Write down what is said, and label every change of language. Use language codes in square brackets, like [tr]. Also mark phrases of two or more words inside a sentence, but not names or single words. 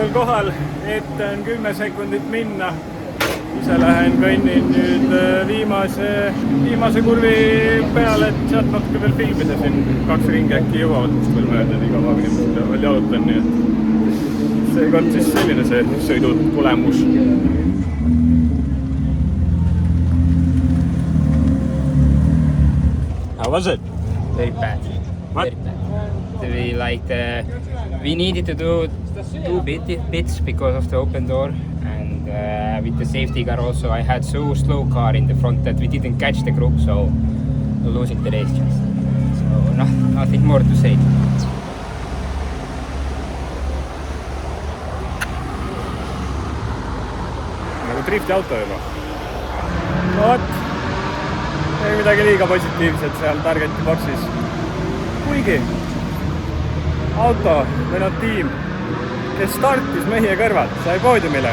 [et] kohal, ette on 10 sekundit minna. Ise lähen kõnnin nüüd viimase kurvi peale, et sealt natuke veel filmida siin 2 ringi äkki jõuavad kust veel mööda, nii kaua veel jalutan, nii et seekord siis selline see sõidu tulemus. [en] How was it? Very bad. What? Very bad. We needed to do 2 bits because of the open door, and with the safety car also I had so slow car in the front that we didn't catch the group, so losing the race just. So nothing more to say. [et] Nagu drifti auto juba. No võt, ei midagi liiga positiivset seal targeti boksis. Kuigi auto või tiim, kes startis meie kõrvalt, sai poodiumile.